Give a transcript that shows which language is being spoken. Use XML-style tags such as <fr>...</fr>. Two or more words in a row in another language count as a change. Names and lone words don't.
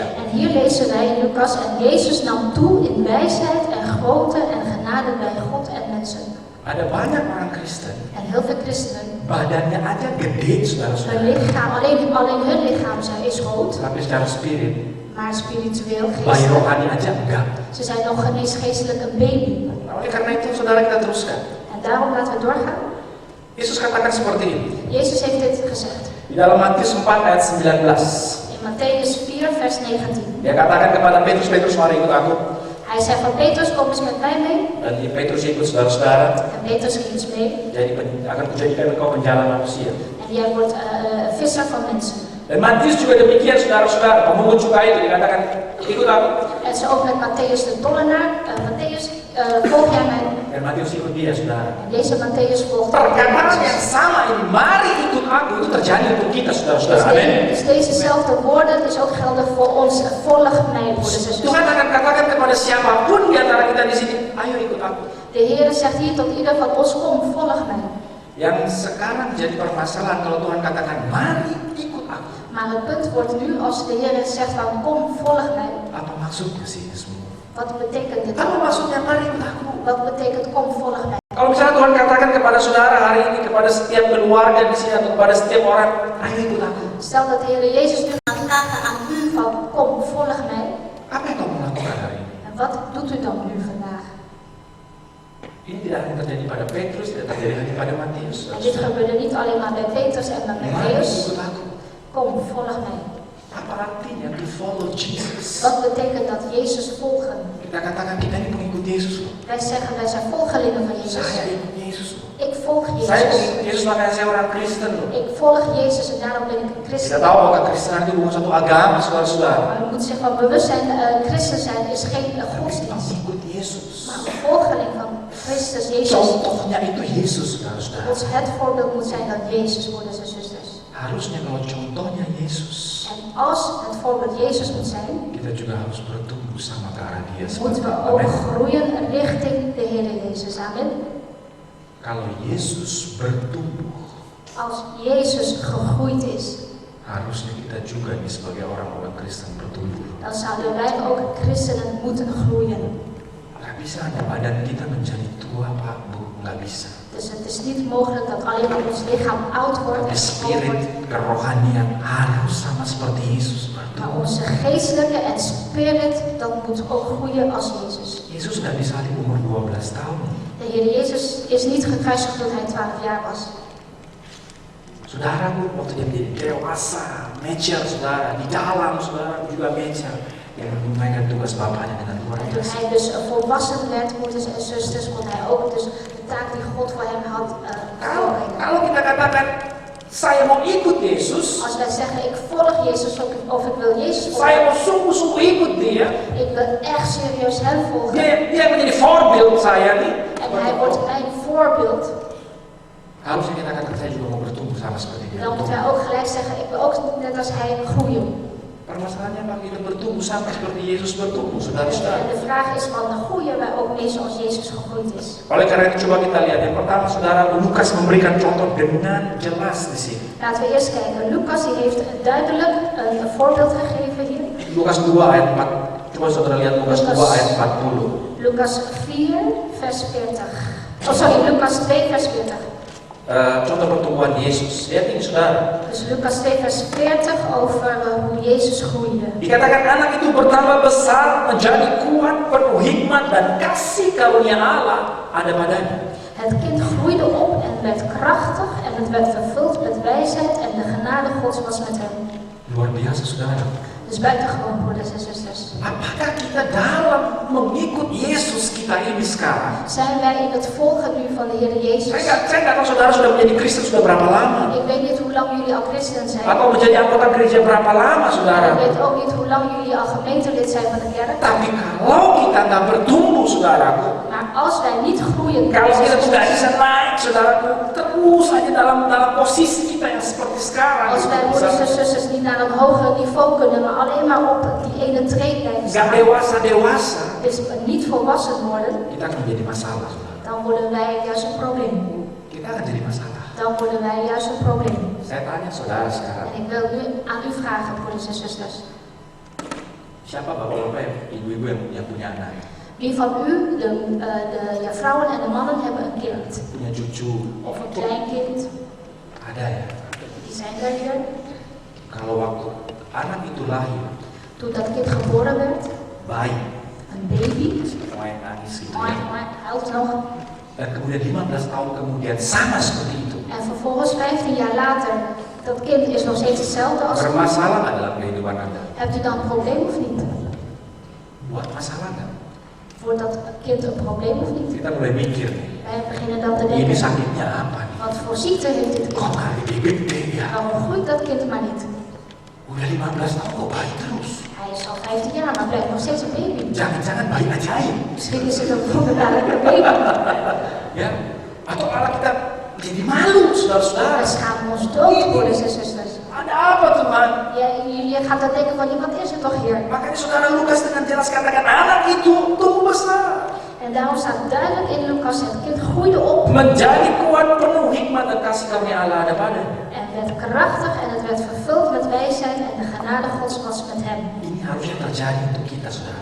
<nl>En hier lezen wij in Lucas, en Jezus nam toe in wijsheid en grootte en genade bij God en mensen.</nl> <id>Ada banyak orang Kristen,</id> <nl>En heel veel christenen,</nl> <id>badannya aja gede,</id> <nl>hun</nl> <id>saudara-saudara.</id> <nl>lichaam, alleen hun lichaam is groot,</nl> <id>Tapi secara spirit,</id> <nl>maar spiritueel,</nl> <id>bayi</id> <nl>geestelijk.</nl> <id>rohani aja enggak.</id> <nl>Ze zijn nog ineens geestelijk een baby.</nl> <id>Nah, oleh karena itu, saudara, kita teruskan.</id> <nl>En daarom laten we doorgaan.</nl> <id>Yesus katakan seperti ini.</id> <nl>Jezus heeft dit gezegd.</nl> <id>Di dalam Matius 4 ayat 19.</id> <nl>In Matthäus 4, vers vers 19.</nl> <id>Dia katakan kepada Petrus, Petrus mari ikut aku.</id> <nl>Hij zegt van Petrus, kom eens met mij mee.</nl> <id>Dan Petrus ikut saudara-saudara.</id> <nl>En Petrus ging eens mee.</nl> <id>Jadi akan kujadikan engkau penjala manusia.</id> <nl>En jij wordt visser van mensen.</nl> <id>Dan Matius juga demikian saudara-saudara. Pemungut cukai itu dikatakan ikut aku.</id> <nl>En zo ook met Matthäus de tollenaar. Matthäus, volg jij mij?</nl> <id>Dan Matius ikut dia saudara.</id> <nl>En deze Matthäus volgt</nl> <id>Perkataan yang sama ini, mari ikut aku, itu terjadi untuk kita saudara-saudara. Amin.</id> <nl>Dus dezezelfde woorden is ook geldig voor ons. Volg mij, broeders en</nl> <id>Tuhan</id> <nl>zusters.</nl> <id>akan katakan kepada siapapun di antara kita di sini, ayo ikut aku.</id> <nl>De Heer zegt hier tot ieder van ons, kom, volg mij.</nl> <id>Yang sekarang jadi permasalahan kalau Tuhan katakan, mari ikut aku.</id> <nl>Maar het punt wordt nu, als de Heer zegt van, kom, volg mij.</nl> <id>Apa maksudnya sih ini semua?</id> <nl>Wat betekent dit?</nl> <id>Apa maksudnya mari ikut aku?</id> <nl>Wat betekent kom, volg mij?</nl> <id>Kalau misalnya Tuhan katakan kepada saudara hari ini, kepada setiap keluarga di sini atau kepada setiap orang, ayo ikut aku.</id> <nl>Stel dat de Heer Jezus nu gaat vragen aan u van, kom, volg mij.</nl> <id>Apa yang kamu lakukan hari ini?</id> <nl>En wat doet u dan nu vandaag?</nl> <id>Ini tidak hanya terjadi pada Petrus, tidak terjadi hanya pada Matius.</id> <nl>En dit gebeurde niet alleen maar bij Petrus en bij</nl> <id>Mari</id> <nl>Matthäus.</nl> <id>ikut aku.</id> <nl>Kom, volg mij.</nl> <id>Apa artinya</id> <en>to follow Jesus?</en> <nl>Wat betekent dat Jezus volgen?</nl> <id>Kita katakan kita ini pengikut Yesus loh.</id> <nl>Wij zeggen, wij zijn volgelingen van Jezus.</nl> <id>Saya ikut Yesus loh.</id> <nl>Ik volg</nl> <id>Saya</id> <nl>Jezus.</nl> <id>pengikut Yesus makanya saya orang Kristen loh.</id> <nl>Ik volg Jezus en daarom ben ik een</nl> <id>Kita</id> <nl>christen.</nl> <id>tahu bahwa Kristenan itu bukan satu agama, saudara-saudara.</id> <nl>Maar u moet zich van bewust zijn, christen zijn is geen godsdienst.</nl> <id>Pengikut Yesus.</id> <nl>Maar een volgeling van Christus Jezus.</nl> <id>Contohnya itu Yesus, saudara-saudara.</id> <nl>Ons het voorbeeld moet zijn dat Jezus, broeders en zusters.</nl> <id>Harusnya kalau contohnya Yesus,</id> <nl>En als het voorbeeld Jezus moet zijn,</nl> <id>kita juga harus bertumbuh sama ke arah Dia.</id> <nl>moeten we ook groeien richting de Heer Jezus. Amen.</nl> <id>Kalau Yesus bertumbuh,</id> <nl>Als Jezus gegroeid is,</nl> <id>harusnya kita juga nih sebagai orang-orang Kristen bertumbuh.</id> <nl>dan zouden wij ook christenen moeten groeien.</nl> <id>Gak bisa hanya badan kita menjadi tua, Pak, Bu, nggak bisa.</id> <nl>Dus het is niet mogelijk dat alleen maar ons lichaam oud wordt</nl> <id>Tapi</id> <nl>en oud</nl> <id>spirit,</id> <nl>wordt.</nl> <id>kerohanian harus sama seperti Yesus</id> <nl>Maar</nl> <id>bertumbuh.</id> <nl>onze geestelijke en spirit, dat moet ook groeien als Jezus.</nl> <id>Yesus nggak disalib umur 12 tahun.</id> <nl>De Heer Jezus is niet gekruisigd toen hij 12 jaar was.</nl> <id>Saudaraku, waktu dia menjadi dewasa, mature, saudara, di dalam saudara juga mature, yang menunaikan tugas Bapaknya dengan luar</id> <nl>En toen</nl> <id>biasa.</id> <nl>hij dus volwassen werd, broeders en zusters, kon hij ook dus de taak die God voor hem had volbrengen.</nl> <id>Kalau kita katakan saya mau ikut Yesus,</id> <nl>Als wij zeggen, ik volg Jezus of ik wil Jezus</nl> <id>saya</id> <nl>volgen,</nl> <id>mau sungguh-sungguh ikut Dia,</id> <nl>ik wil echt serieus hem volgen.</nl> <id>dia menjadi voorbeeld saya nih.</id> <nl>En hij wordt mijn voorbeeld.</nl> <id>Harusnya kita katakan saya juga mau bertumbuh sama seperti dia.</id> <nl>Dan moeten wij ook gelijk zeggen, ik wil ook net als hij groeien.</nl> <id>Permasalahannya Pak, kita bertumbuh sama seperti Yesus bertumbuh, saudara-saudara.</id> <nl>En de vraag is van, groeien wij ook mee zoals Jezus gegroeid is?</nl> <id>Oleh karena itu coba kita lihat yang pertama, saudara, Lukas memberikan contoh dengan jelas di sini.</id> <nl>Laten we eerst kijken. Lucas die heeft duidelijk een voorbeeld gegeven hier.</nl> <id>Lukas 2 ayat 4. Coba saudara lihat Lukas 2 ayat 40.</id> <nl>Lucas 4 vers 40.</nl> <en>Oh sorry,</en> <nl>Lucas 2 vers 40.</nl> <id>Contoh pertumbuhan Yesus. Lihat ini saudara.</id> <nl>Dus Lucas 2 vers 40 over hoe Jezus groeide.</nl> <id>Dikatakan anak itu bertambah besar, menjadi kuat, penuh hikmat dan kasih karunia Allah ada padanya.</id> <nl>Het kind groeide op en werd krachtig en het werd vervuld met wijsheid en de genade Gods was met hem.</nl> <id>Luar biasa saudara.</id> <nl>Dus buitengewoon, broeders en zusters.</nl> <id>Apakah kita dalam mengikut Yesus kita ini sekarang?</id> <nl>Zijn wij in het volgen nu van de Heer Jezus?</nl> <id>Saya nggak tahu saudara sudah menjadi Kristen sudah berapa lama.</id> <nl>Ik weet niet hoe lang jullie al christen zijn.</nl> <id>Atau menjadi anggota gereja berapa lama saudara.</id> <nl>Ik weet ook niet hoe lang jullie al gemeentelid zijn van de kerk.</nl> <id>Tapi kalau kita nggak bertumbuh saudaraku,</id> <nl>Maar als wij niet groeien,</nl> <id>kalau kita tidak bisa naik saudaraku, terus aja dalam posisi kita yang seperti sekarang.</id> <nl>als wij broeders en zusters niet naar een hoger niveau kunnen, maar alleen maar op die ene treed blijven</nl> <id>Nggak</id> <nl>staan,</nl> <id>dewasa,</id> <nl>dus niet volwassen worden,</nl> <id>kita akan menjadi masalah saudara.</id> <nl>dan worden wij juist een probleem.</nl> <id>Kita akan jadi masalah.</id> <nl>Dan worden wij juist een probleem.</nl> <id>Saya tanya saudara sekarang,</id> <nl>En ik wil nu aan u vragen, broeders en zusters.</nl> <id>siapa bapak-bapak ibu-ibu yang punya anak,</id> <nl>Wie van u, de vrouwen en de mannen, hebben een kind?</nl> <id>punya cucu,</id> <nl>Of een kleinkind?</nl> <id>ada ya?</id> <nl>Die zijn er hier.</nl> <id>Kalau waktu anak itu lahir,</id> <nl>Toen dat kind geboren werd,</nl> <id>bayi,</id> <nl>een baby,</nl> <id>main nangis gitu</id> <nl>mooi,</nl> <id>ya.</id> <nl>mooi, huilt nog.</nl> <id>Dan kemudian 15 tahun kemudian sama seperti itu.</id> <nl>En vervolgens 15 jaar later, Dat kind is nog steeds hetzelfde als het.</nl> <id>Bermasalah nggak dalam kehidupan Anda?</id> <nl>Hebt u dan een probleem of niet?</nl> <id>Buat masalah nggak?</id> <nl>Wordt dat kind een probleem of niet?</nl> <id>Kita mulai mikir nih,</id> <nl>Wij beginnen dan te</nl> <id>ini</id> <nl>denken,</nl> <id>sakitnya apa nih?</id> <nl>wat voor ziekte heeft dit</nl> <id>Kok</id> <nl>kind?</nl> <id>nggak gede-gede ya?</id> <nl>Waarom groeit dat kind maar niet?</nl> <id>Udah 15 tahun kok bayi terus?</id> <nl>Hij is al 15 jaar, maar blijft nog steeds een baby.</nl> <id>Jangan-jangan bayi ajaib.</id> <nl>Misschien is het een wonderbaarlijke baby.</nl> <id>Ya, atau malah kita jadi malu, saudara-saudara.</id> <nl>We schamen ons dood, broeders en zusters.</nl> <id>Ada apa Tuhan?</id> <nl>Je gaat dan denken van, wat is er toch hier?</nl> <id>Makanya saudara Lukas dengan jelas katakan anak itu tumbuh besar,</id> <nl>En daarom staat duidelijk in Lucas, het kind groeide op</nl> <id>menjadi kuat penuh hikmat dan kasih karunia Allah ada padanya.</id> <nl>en werd krachtig en het werd vervuld met wijsheid en de genade Gods was met hem.</nl> <id>Ini harusnya terjadi untuk kita, saudara.</id>